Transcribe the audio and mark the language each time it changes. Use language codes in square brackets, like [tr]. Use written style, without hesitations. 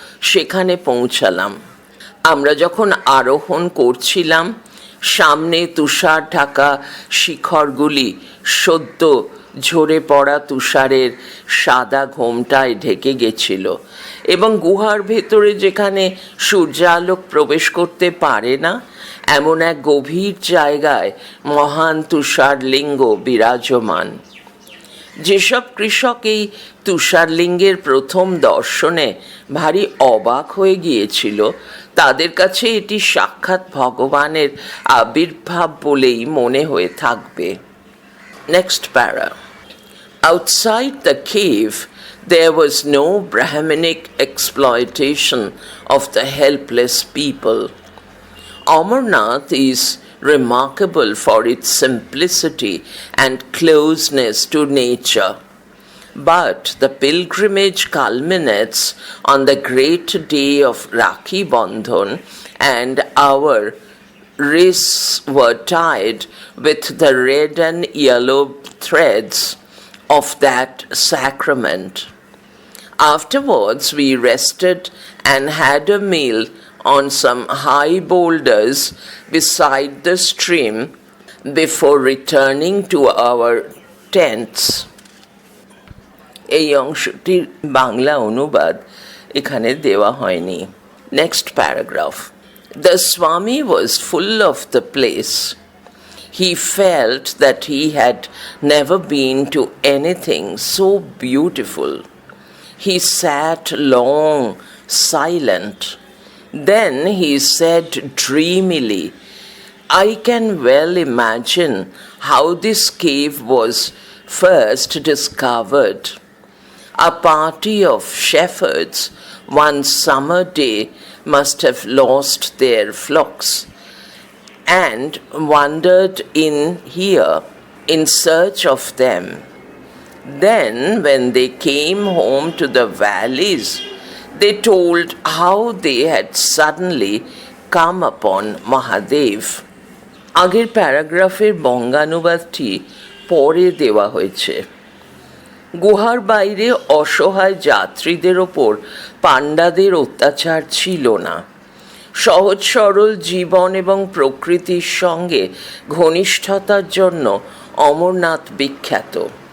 [bn] সেখানে পৌঁছালাম। আমরা যখন আরোহণ করছিলাম, সামনে তুষার ঢাকা শিখরগুলি সদ্য ঝরে পড়া তুষারের সাদা ঘোমটায় ঢেকে গেছিল, এবং গুহার ভেতরে যেখানে সূর্যালোক প্রবেশ করতে পারে না, এমন এক গভীর জায়গায় মহান তুষারলিঙ্গ বিরাজমান। যেসব কৃষক এই তুষারলিঙ্গের প্রথম দর্শনে ভারী অবাক হয়ে গিয়েছিল, তাদের কাছে এটি সাক্ষাৎ ভগবানের আবির্ভাব বলেই মনে হয়ে থাকবে। [en] Next para. Outside the cave, there was no Brahminic exploitation of the helpless people. Amarnath is remarkable for its simplicity and closeness to nature. But the pilgrimage culminates on the great day of Rakhi Bandhan, and our wrists were tied with the red and yellow threads of that sacrament. Afterwards, we rested and had a meal on some high boulders beside the stream before returning to our tents. [bn] এই অংশটির বাংলা অনুবাদ এখানে দেওয়া হয়নি। [en] Next paragraph. The Swami was full of the place. He felt that he had never been to anything so beautiful. He sat long, silent. Then he said dreamily, "I can well imagine how this cave was first discovered. A party of shepherds one summer day must have lost their flocks and wandered in here in search of them. Then, when they came home to the valleys, they told how they had suddenly come upon Mahadev." [bn] আগের প্যারাগ্রাফের বঙ্গানুবাদটি পরে দেওয়া হয়েছে। গুহার বাইরে অসহায় যাত্রীদের ওপর পাণ্ডাদের অত্যাচার ছিল না। সহজ সরল জীবন এবং প্রকৃতির সঙ্গে ঘনিষ্ঠতার জন্য অমরনাথ বিখ্যাত।